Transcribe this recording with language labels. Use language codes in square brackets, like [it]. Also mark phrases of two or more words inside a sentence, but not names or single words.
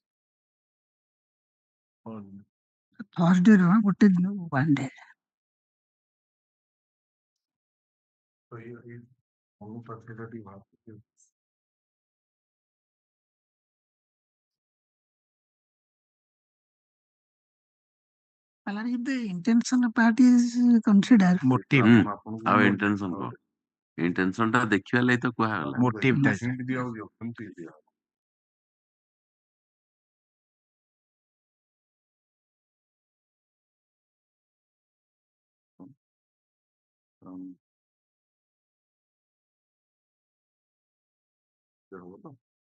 [or] Thursday ର ଗୋଟେ ଦିନ [en] one day [or] ତ ଏଇ ଅନୁପାତଟା ଟିକେ ଭାବୁଛି [en] if the intention part is considered motive [or] ଆଉ intention କଣ intention ଟା ଦେଖିବା ଲାଗି ତ କୁହାଗଲା motive ଟା ହିଣ୍ଟ ଦିଆଯାଉ କେମିତି ଦିଆ ହବ ତ